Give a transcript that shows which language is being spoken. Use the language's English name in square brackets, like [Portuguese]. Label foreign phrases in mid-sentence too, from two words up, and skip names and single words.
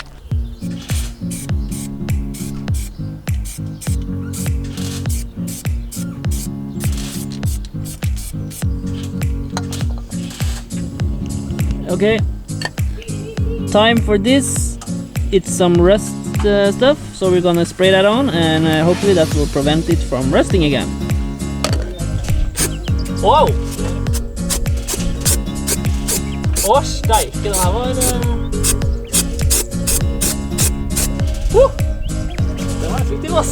[English] Okay, time for this. It's some rust stuff, so we're gonna spray that on and hopefully that will prevent it from rusting again. [Norwegian] Wow! Å, steike, den her var... Den var effektiv, ass.